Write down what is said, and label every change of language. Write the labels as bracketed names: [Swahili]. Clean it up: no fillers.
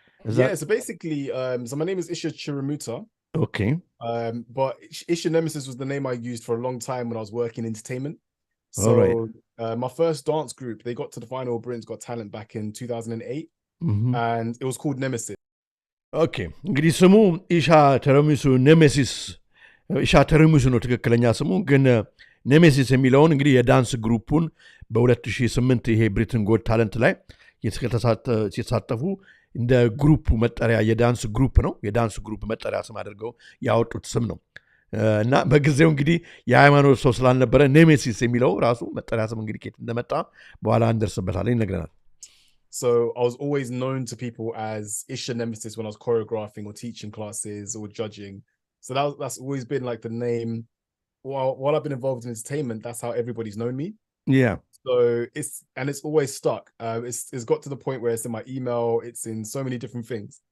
[English] So basically, so my name is Isha Chiramuta. Okay. But Isha Nemesis was the name I used for a long time when I was working in entertainment. So my first dance group, they got to the final of Britain's Got Talent back in 2008, and it was called Nemesis. Okay. [Amharic] እንግዲህ ስሙ ኢሻ ተረሚሱ ኔሜሲስ ኢሻ ተረሚሱ ነው ትክክለኛ ስሙ። ግን ኔሜሲስ የሚለውን እንግዲህ የዳንስ ግሩፑን በ2008 ይሄ ብሪትን ጎት ታለንት ላይ ሲሳተፉ እንደ ግሩፕ መጠሪያ የዳንስ ግሩፕ ነው። የዳንስ ግሩፕ መጠሪያ ስም አድርገው ያወጡት ስም ነው እና በጊዜው እንግዲህ የሃይማኖት ሰው ስላልነበረ ኔሜሲስ የሚለው ራሱ መጠሪያ ስም እንግዲህ ከየት እንደመጣ በኋላ እንደርስበታለን ይነግረናል። [English] So I was always known to people as Isha Nemesis when I was choreographing or teaching classes or judging. So that's always been like the name. While I've been involved in entertainment, that's how everybody's known me. Yeah. So it's always stuck. It's got to the point where it's in my email. It's in so many different things.